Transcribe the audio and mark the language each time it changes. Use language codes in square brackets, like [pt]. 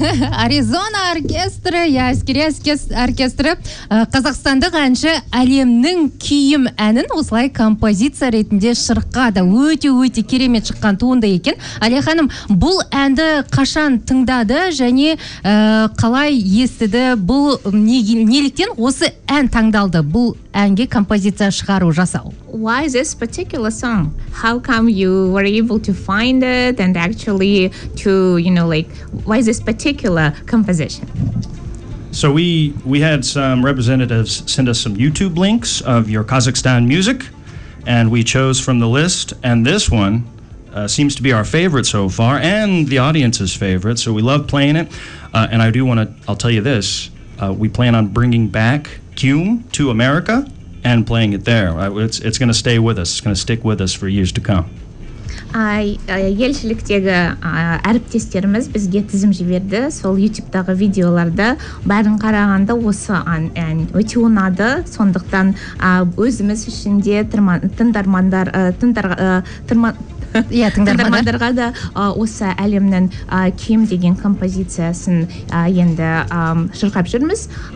[kk] Аризона оркестрі, әскери оркестрі, қазақстандық әнші Әлемнің күйім әнін осылай композиция ретінде шырқады. Өте-өте керемет шыққан туынды екен. Әлия ханым, бұл әнді қашан тыңдады және қалай естіді? Бұл неліктен осы ән таңдалды? Бұл әнге композиция шығару жасау. [en] Why this particular song? How come you were able to find it and actually to, you know, like, why this particular composition? So we had some representatives send us some YouTube links of your Kazakhstan music, and we chose from the list, and this one seems to be our favorite so far, and the audience's favorite, so we love playing it. And I do want to, I'll tell you this, we plan on bringing back Kyum to America, and playing it there. It's going to stay with us. It's going to stick with us for years to come. [kk] Елшіліктегі әріптестеріміз бізге тізім жіберді. Сол YouTube-дағы видеоларды бәрін қарағанда осы ән өте ұнады. Сондықтан өзіміз үшін де тыңдармандарға да осы Әлемнің кем деген композициясын енді шырқап жүрміз.